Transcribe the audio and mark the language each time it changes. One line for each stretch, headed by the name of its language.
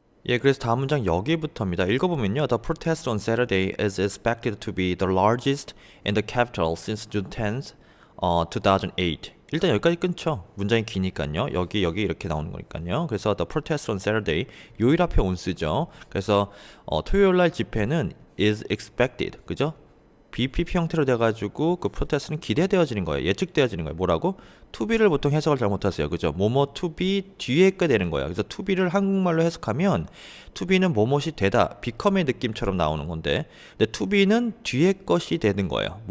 Korean: 예, 그래서 다음 문장 여기부터입니다. 읽어보면요.
English: The protest on Saturday is expected to be the largest in the capital since June 10th, 2008.
Korean: 일단 여기까지 끊죠. 문장이 기니까요. 여기 이렇게 나오는 거니까요. 그래서 the protest on Saturday, 요일 앞에 on 쓰죠. 그래서 토요일 날 집회는
English: is expected,
Korean: 그죠? BPP 형태로 돼가지고 그 프로테스트는 기대되어지는 거예요. 예측되어지는 거예요. 뭐라고? to be를 보통 해석을 잘못하세요. 그죠? 뭐뭐 to be 뒤에 게 되는 거예요. 그래서 to be를 한국말로 해석하면 to be는 뭐뭐이 되다, become의 느낌처럼 나오는 건데, 근데 to be는 뒤에 것이 되는 거예요.